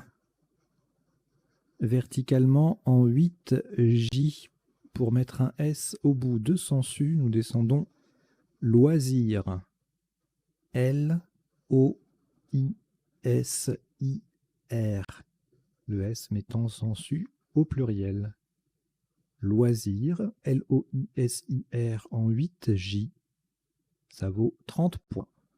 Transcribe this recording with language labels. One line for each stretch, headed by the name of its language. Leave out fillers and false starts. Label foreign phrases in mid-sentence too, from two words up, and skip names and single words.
French: Verticalement en 8J. Pour mettre un S au bout de sensu, nous descendons loisir. L-O-I-S-I-R. Le S mettant sensu au pluriel. Loisir, L-O-I-S-I-R en 8J. Ça vaut 30 points.